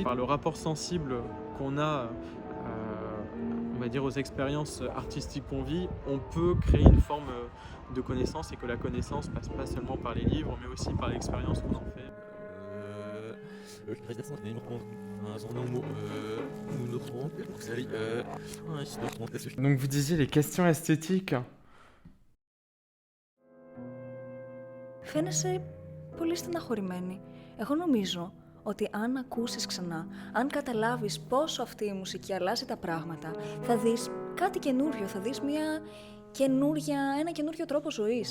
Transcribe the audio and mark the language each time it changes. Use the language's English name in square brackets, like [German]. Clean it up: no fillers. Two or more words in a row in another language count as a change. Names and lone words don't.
[French] Par le rapport sensible qu'on a, on va dire, aux expériences artistiques qu'on vit, on peut créer une forme de connaissance, et que la connaissance passe pas seulement par les livres, mais aussi par l'expérience qu'on en fait. Donc vous disiez les questions esthétiques. [Greek] Φαίνεσαι πολύ στεναχωρημένη. Εγώ νομίζω ότι αν ακούσεις ξανά, αν καταλάβεις πόσο αυτή η μουσική αλλάζει τα πράγματα, θα δεις κάτι καινούριο, θα δεις ένα καινούριο τρόπο ζωής.